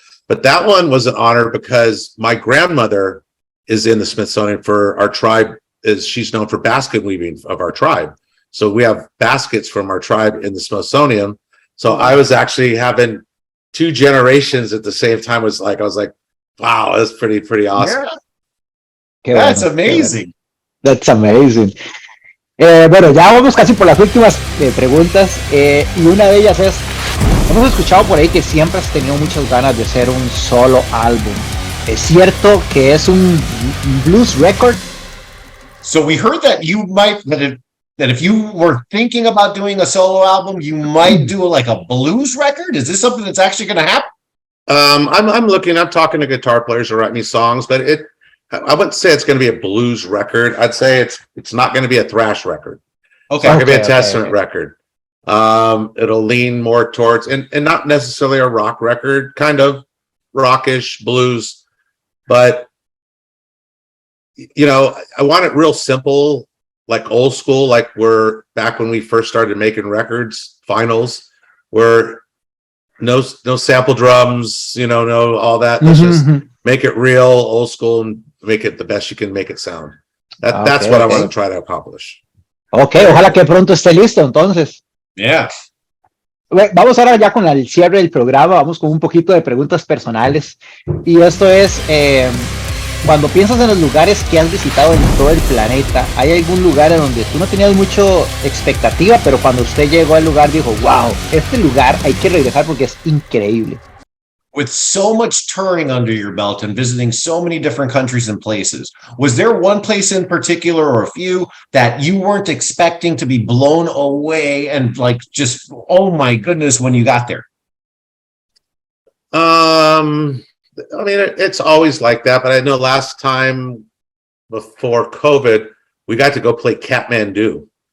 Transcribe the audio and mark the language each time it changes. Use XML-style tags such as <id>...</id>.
<en>But that one was an honor because my grandmother is in the Smithsonian for our tribe. She's known for basket weaving of our tribe. So we have baskets from our tribe in the Smithsonian. So I was actually having two generations at the same time. I was like, wow, that's pretty awesome. Yeah. That's amazing. That's amazing.</en> <es>Bueno, ya vamos casi por las últimas preguntas, y una de ellas es, hemos escuchado por ahí que siempre has tenido muchas ganas de hacer un solo álbum. ¿Es cierto que es un</es> <en>blues record? So we heard that you might, that if you were thinking about doing a solo album, you might do like a blues record. Is this something that's actually going to happen? I'm talking to guitar players to write me songs, but I wouldn't say it's going to be a blues record. I'd say it's not going to be a thrash record. Okay. It's not going to be a Testament record. It'll lean more towards, and not necessarily a rock record, kind of rockish blues, but I want it real simple, like old school, like we're back when we first started making records, vinyls, where no sample drums, no all that. Let's just make it real old school and make it the best you can make it sound. That's what I want to try to accomplish.</en> <es>Okay, ojalá que pronto esté listo entonces.</es> <en>Yeah.</en> <es>Vamos ahora ya con el cierre del programa, vamos con un poquito de preguntas personales. Y esto es, cuando piensas en los lugares que has visitado en todo el planeta, ¿hay algún lugar en donde tú no tenías mucho expectativa, pero cuando usted llegó al lugar dijo, wow, este lugar hay que regresar porque es increíble?</es> <en>With so much touring under your belt and visiting so many different countries and places, was there one place in particular or a few that you weren't expecting to be blown away and like just, oh my goodness, when you got there? I mean, it's always like that, but I know last time before COVID, we got to go play Kathmandu.</en>